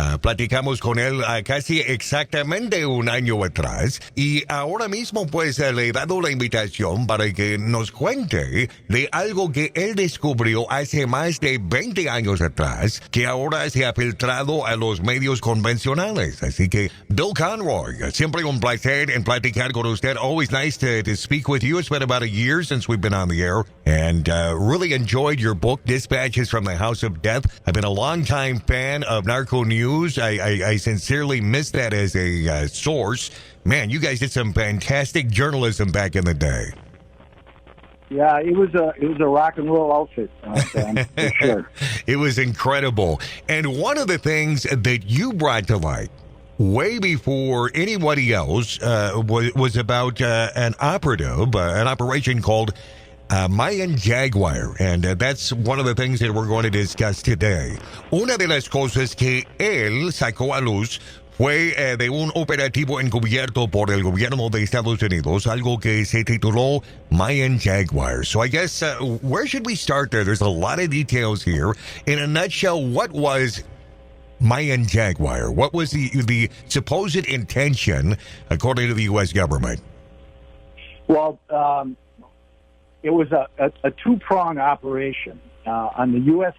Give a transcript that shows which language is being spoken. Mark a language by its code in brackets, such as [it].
[es] Platicamos con él casi exactamente un año atrás y ahora mismo pues le he dado la invitación para que nos cuente de algo que él descubrió hace más de 20 años atrás que ahora se ha filtrado a los medios convencionales. Así que Bill Conroy, siempre un placer en platicar con usted. [en] Always nice to speak with you. It's been about a year since we've been on the air, and really enjoyed your book, Dispatches from the House of Death. I've been a longtime fan of Narco News. I sincerely miss that as a source. Man, you guys did some fantastic journalism back in the day. Yeah, it was a rock and roll outfit, Sam, for sure. It was incredible. And one of the things that you brought to light way before anybody else was about an operation called Mayan Jaguar, and that's one of the things that we're going to discuss today. [es] Una de las cosas que él sacó a luz fue de un operativo encubierto por el gobierno de Estados Unidos, algo que se tituló Mayan Jaguar. [en] So I guess, where should we start there? There's a lot of details here. In a nutshell, what was Mayan Jaguar? What was the supposed intention, according to the U.S. government? Well, it was a two-prong operation. On the U.S.